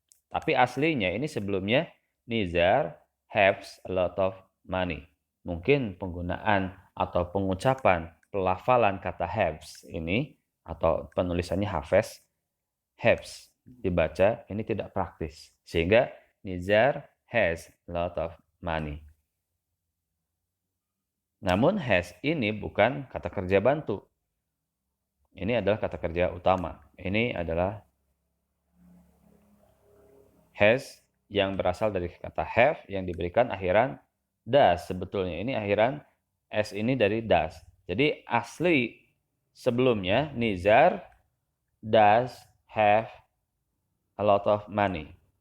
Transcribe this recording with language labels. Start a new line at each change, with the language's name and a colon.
Indonesian: Tapi aslinya ini sebelumnya
English: Nizar has a lot of money.
Indonesian: Mungkin penggunaan atau pengucapan pelafalan kata haves ini atau penulisannya haves dibaca ini tidak praktis. Sehingga
English: Nizar has a lot of money.
Indonesian: Namun has ini bukan kata kerja bantu. Ini adalah kata kerja utama. Ini adalah has yang berasal dari kata have yang diberikan akhiran does. Sebetulnya ini akhiran s ini dari does. Jadi asli sebelumnya
English: Nizar does have a lot of money.